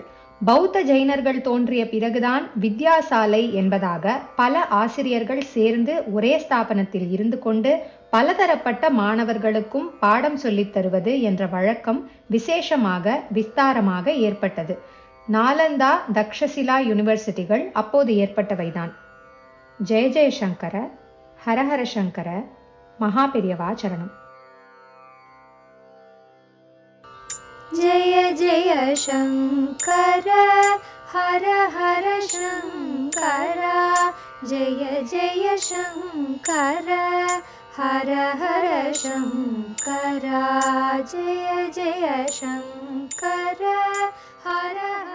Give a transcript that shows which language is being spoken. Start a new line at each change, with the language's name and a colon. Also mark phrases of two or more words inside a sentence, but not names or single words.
Tamil: பௌத்த ஜைனர்கள் தோன்றிய பிறகுதான் வித்யாசாலை என்பதாக பல ஆசிரியர்கள் சேர்ந்து ஒரே ஸ்தாபனத்தில் இருந்து கொண்டு பலதரப்பட்ட மாணவர்களுக்கும் பாடம் சொல்லித் தருவது என்ற வழக்கம் விசேஷமாக விஸ்தாரமாக ஏற்பட்டது. நாலந்தா, தக்ஷசிலா யூனிவர்சிட்டிகள் அப்போது ஏற்பட்டவைதான். ஜெய ஜெயசங்கர, ஹரஹர சங்கர, மகாபெரியவா சரணம்.
Sanskrit: जय जय शङ्कर हर हर शङ्कर, जय जय शङ्कर हर हर शङ्कर, जय जय शङ्कर हर